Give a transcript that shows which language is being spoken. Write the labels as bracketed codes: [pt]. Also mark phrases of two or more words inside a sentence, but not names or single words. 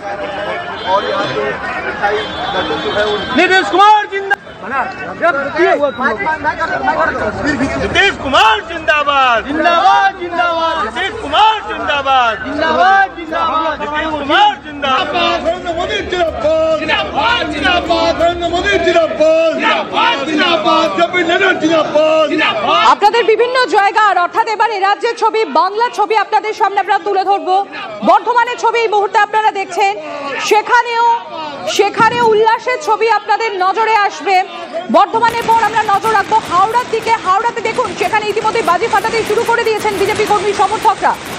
[hi] नीतीश कुमार जिंदाबाद, नीतीश कुमार जिंदाबाद, जिंदाबाद जिंदाबाद। नीतीश कुमार जिंदाबाद, जिंदाबाद जिंदाबाद। नीतीश कुमार जिंदाबाद, नरेंद्र मोदी जिंदाबाद, जिंदाबाद जिंदाबाद। नरेंद्र मोदी जिंदाबाद, जिंदाबाद जिंदाबाद। जब नरेंद्र जिंदाबाद, जिंदाबाद। [bn] আপনাদের বিভিন্ন জায়গার অর্থাৎ এবারে রাজ্যের ছবি, বাংলা ছবি আপনাদের সামনে আমরা তুলে ধরবো। বর্ধমানের ছবি এই মুহূর্তে আপনারা দেখছেন, সেখানে উল্লাসের ছবি আপনাদের নজরে আসবে। বর্ধমানের পর আমরা নজর রাখবো হাওড়ার দিকে। হাওড়াতে দেখুন, সেখানে ইতিমধ্যে বাজি ফাটাতে শুরু করে দিয়েছেন বিজেপি কর্মী সমর্থকরা।